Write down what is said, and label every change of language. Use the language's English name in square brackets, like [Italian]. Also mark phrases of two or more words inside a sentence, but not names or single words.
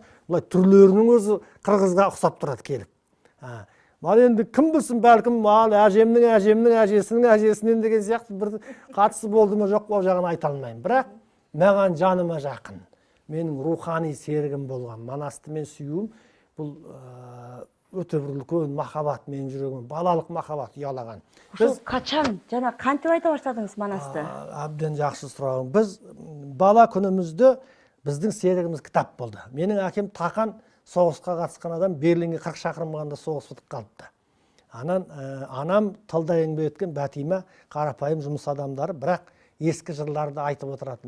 [Kazakh] Бұлай түрлерінің өзі қырғызға ұқсап тұрады келіп. Ал енді кім білсін, бәлкім ал әжемнің әжесінің әжесінен деген сияқты бір қатысы болды ма жоқ па жағын айта алмаймын. Бірақ маған жаныма жақын, менің рухани серігім болған манасты мен сүюім, бұл өте бір үлкен махаббат мен жүрегім, балалық махаббат ұялаған. [Kyrgyz] Ушул качан жана кантип айта баштадыңыз манасты? [Kazakh] Абден жақсы сұрағым. Біз бала күнімізде біздің серігіміз кітап болды. Менің әкем Тақан соғысқа қатысқан адам, Берлинге 40 шақырым қанда соғыс бітіп қалыпты. Анам тылда еңбек еткен Бәтима, қарапайым жұмыс адамдары, бірақ ескі жырларды айтып отыратын.